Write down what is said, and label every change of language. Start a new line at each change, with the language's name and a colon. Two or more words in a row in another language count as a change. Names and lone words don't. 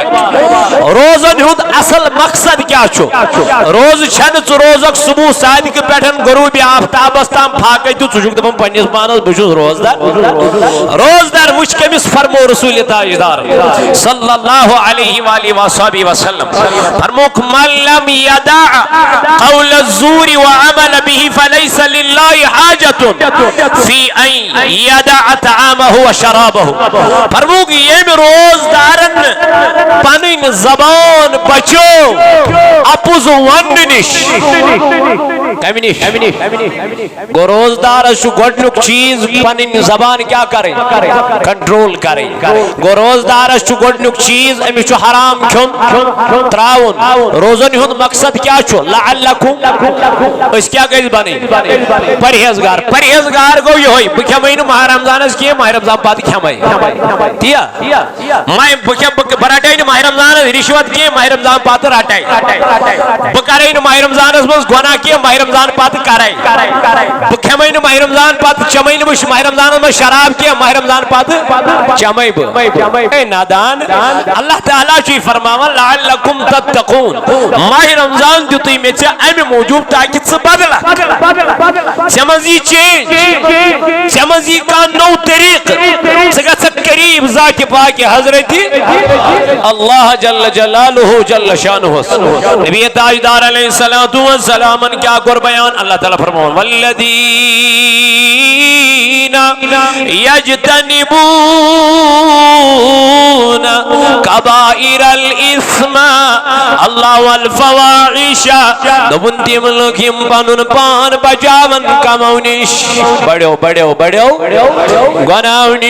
Kashmiri: روزن ہند اصل مقصد کیا چھو؟ روز چھن ژ روزک صبح صادق پٹھن غروب آفتابس تام پھاکے تو ژ چھُکھ دپان پننس پانس بہ چھُس روزدار. روزدار وچ کمس فرمو رسول تاجدار
Arabic: صلی اللہ علیہ وآلہ وصحبہ وسلم فرموک من لم يدع قول الزور وعمل به فليس لله حاجة في ان يدع طعامه وشرابه.
Kashmiri: فرموک یہ روزدارن پنن زبان بچو اپوز ون نش کمی نش. گو روزدار گۄڈنیُک چیز پنن زبان کیا کرے کنٹرول کرے. گو روزدار گۄڈنیُک چیز امس چھ حرام کھیون تراون. روزن ہند مقصد کیا چھ لعلکم اس کیا گژھِ بنٕنۍ پرہیزگار. پرہیزگار گو یہ بہ کھیمے نہٕ ماہ رمضانس کینٛہہ ماہ رمضان پتہٕ کھیمے تیا بہ رٹے نہٕ ماہ رمضانس رشوت کینٛہہ ماہ رمضان پتہٕ رٹے. بہ کرے نہٕ ماہ رمضانس منٛز گناہ کینٛہہ ماہ رمضان پتہٕ کرے. بہ کھیمے نہٕ ماہ رمضان پتہٕ چمے نہٕ بہ ماہ رمضانس منٛز شراب کینٛہہ ماہ رمضان پتہٕ چمے بہ. اے نادان اللہ تعالیٰ چھ فرماوان
Arabic: لعلکم تتقون.
Kashmiri: ماہ رمضان دیُتُے مےٚ ژےٚ امہِ موٗجوٗب تاکہِ ژٕ بدلکھ ژےٚ منٛز یی چینج ژےٚ منٛز یی کانٛہہ نوٚو طریقہٕ ژٕ گژھکھ قریٖب ذاتِ پاکہِ حضرت اللہ
Arabic: جل جلالہ جل شانہ.
Kashmiri: نبی تاجدار علیہ الصلوۃ والسلام کیا کور بیان اللہ تعالیٰ فرماوان
Arabic: والذین یجتنبون کبائر الاثم اللہ والفواحش.
Kashmiri: دپن تم لوگ یم پنن پان بچاون کمو نش بڑیو بڑیو بڑیو گناہو نش.